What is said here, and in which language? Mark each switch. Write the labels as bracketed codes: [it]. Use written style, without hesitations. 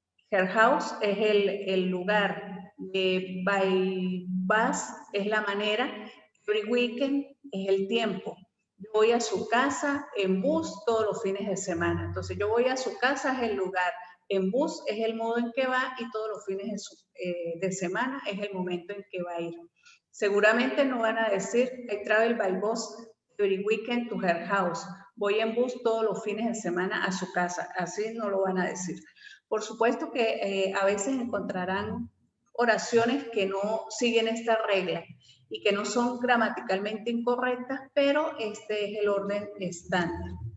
[en] Her house [es] es el lugar. [en] By bus [es] es la manera. [en] Every weekend [es] es el tiempo. Yo voy a su casa en bus todos los fines de semana. Entonces, yo voy a su casa es el lugar. En bus es el modo en que va y todos los fines de semana es el momento en que va a ir. Seguramente no van a decir [en] I travel by bus every weekend to her house. [es] Voy en bus todos los fines de semana a su casa. Así no lo van a decir. Por supuesto que a veces encontrarán oraciones que no siguen esta regla y que no son gramaticalmente incorrectas, pero este es el orden estándar.